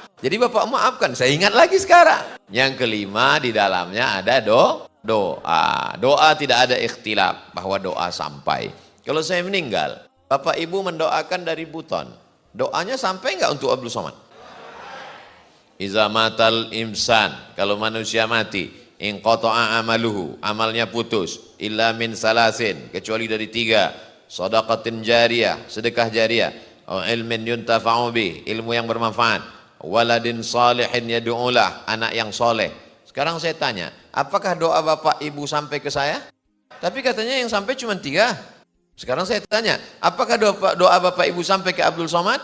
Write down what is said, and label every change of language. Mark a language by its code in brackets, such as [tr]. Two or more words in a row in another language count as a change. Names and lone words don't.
[id] Jadi Bapak maafkan, saya ingat lagi sekarang. Yang kelima di dalamnya ada doa. Doa tidak ada ikhtilaf bahwa doa sampai. Kalau saya meninggal, Bapak Ibu mendoakan dari Buton. Doanya sampai enggak untuk Abdul Somad? [ar] إذا مات الإنسان, [id] kalau manusia mati, [ar] انقطع عمله, [id] amalnya putus, [ar] إلا من ثلاث, [id] kecuali dari 3, [ar] صدقة جارية, [id] sedekah jariyah, [ar] علم ينتفع به, [id] ilmu yang bermanfaat, [ar] ولد صالح يدعو له, [id] anak yang soleh. Sekarang saya tanya, apakah doa Bapak Ibu sampai ke saya? Tapi katanya yang sampai cuma 3. Sekarang saya tanya, apakah doa Bapak Ibu sampai ke Abdul Somad?